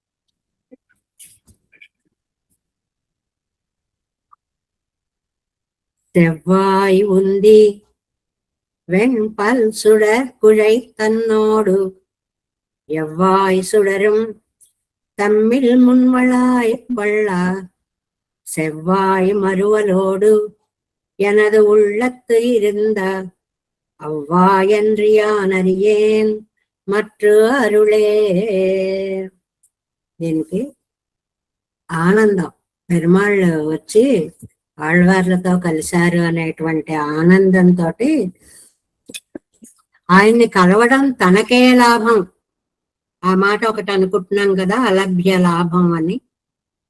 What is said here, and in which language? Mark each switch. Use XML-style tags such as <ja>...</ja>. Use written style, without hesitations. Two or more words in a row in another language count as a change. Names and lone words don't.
<ta>செவ்வாய் உந்தி வெண்பல் சுடர் குழை தன்னோடு எவ்வாய் சுடரும் தம்மில் முன்வளாய் கொள்ளா செவ்வாய் மறுவலோடு எனது உள்ளத்து இருந்த அவ்வாயன்றியான் அறியேன் மற்ற அருளே.</ta> <te>దీనికి ఆనందం, పెరుమాళ్ళు వచ్చి ఆళ్వార్లతో కలిశారు అనేటువంటి ఆనందంతో ఆయన్ని కలవడం తనకే లాభం. ఆ మాట ఒకటి అనుకుంటున్నాం కదా, అలభ్య లాభం అని.</te>